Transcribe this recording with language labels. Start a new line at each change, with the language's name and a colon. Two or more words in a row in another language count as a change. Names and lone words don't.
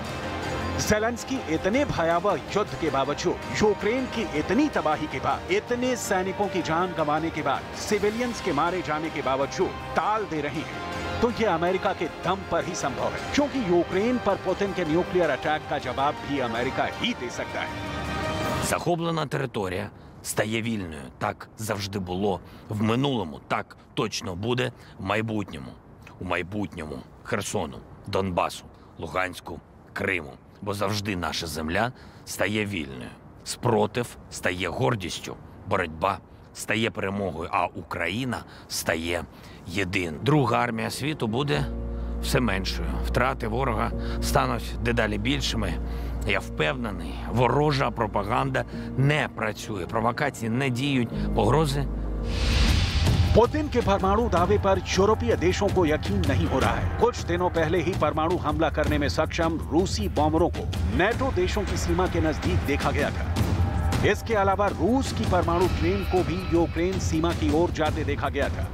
Hindi: ज़ेलेंस्की इतने भयावह युद्ध के बावजूद, यूक्रेन की इतनी तबाही के बाद, इतने सैनिकों की जान गंवाने के बाद, सिविलियंस के मारे जाने के बावजूद ताल दे रही है। तो ये अमेरिका के दम पर ही संभव है, क्योंकि यूक्रेन पर पुतिन के
English: nuclear attack
Hindi: का जवाब भी अमेरिका ही दे सकता है।
Ukrainian: Захоплена територія стає вільною. Так завжди було в минулому, так точно буде в майбутньому. У майбутньому Херсону, Донбасу, Луганську, Криму. Бо завжди наша земля стає вільною. Спротив стає гордістю, боротьба стає перемогою, а Україна стає єдиною. Друга армія світу буде все меншою. Втрати ворога стануть дедалі більшими. Я впевнений, ворожа пропаганда не працює, провокації не діють, погрози.
Hindi: पुतिन के परमाणु दावे पर यूरोपीय देशों को यकीन नहीं हो रहा है। कुछ दिनों पहले ही परमाणु हमला करने में सक्षम रूसी बॉम्बरों को नाटो देशों की सीमा के नजदीक देखा गया था। इसके अलावा रूस की परमाणु ट्रेन को भी यूक्रेन सीमा की ओर जाते देखा गया था।